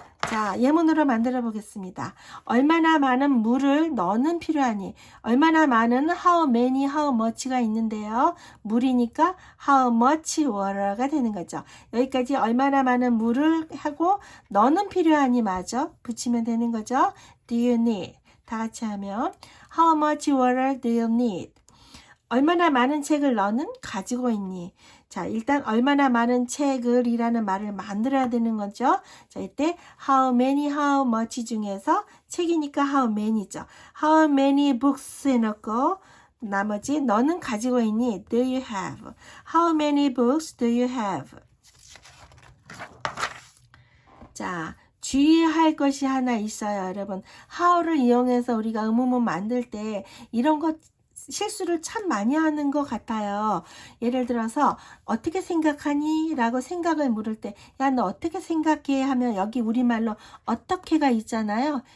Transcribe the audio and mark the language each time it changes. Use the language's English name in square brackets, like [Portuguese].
[Korean] 자, 예문으로 만들어 보겠습니다. 얼마나 많은 물을 너는 필요하니? 얼마나 많은 how many, how much가 있는데요. 물이니까 how much water가 되는 거죠. 여기까지 얼마나 많은 물을 하고 너는 필요하니 마저 붙이면 되는 거죠. [English] Do you need? 다 같이 하면 how much water do you need? [Korean] 얼마나 많은 책을 너는 가지고 있니? 자, 일단 얼마나 많은 책을 이라는 말을 만들어야 되는 거죠. 자, 이때 how many, how much 중에서 책이니까 how many죠. how many books 해놓고 나머지 너는 가지고 있니? [English] Do you have? How many books do you have? [Korean] 자, 주의할 것이 하나 있어요, 여러분. how를 이용해서 우리가 의문문 만들 때 이런 것 실수를 참 많이 하는 것 같아요. 예를 들어서 어떻게 생각하니? 라고 생각을 물을 때 야, 너 어떻게 생각해? 하면 여기 우리말로 어떻게가 있잖아요.